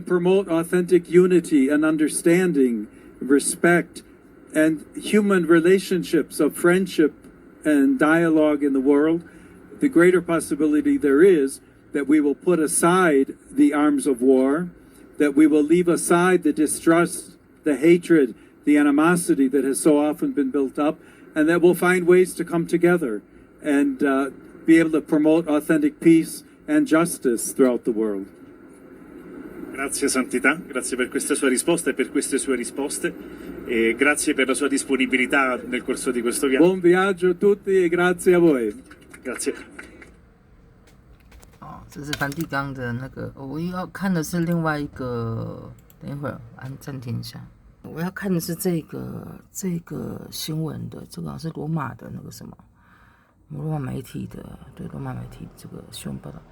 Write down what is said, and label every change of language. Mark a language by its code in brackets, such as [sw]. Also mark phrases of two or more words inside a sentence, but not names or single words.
[en] promote authentic unity and understanding, respect, and human relationships of friendship and dialogue in the world, the greater possibility there is that we will put aside the arms of war, that we will leave aside the distrust, the hatred, the animosity that has so often been built up, and that we'll find ways to come together and be able to promote authentic peace and justice throughout the world. [it] Grazie Santità, grazie per questa sua risposta e per queste sue risposte, e grazie per la sua disponibilità nel corso di questo viaggio. Buon viaggio a tutti e grazie a voi. Grazie. [zh] 这是梵蒂冈的那个，我要看的是另外一个，等一会儿暂停一下。我要看的是这个新闻的，这个好像是罗马的那个什么，罗马媒体的，对，罗马媒体这个新闻报道。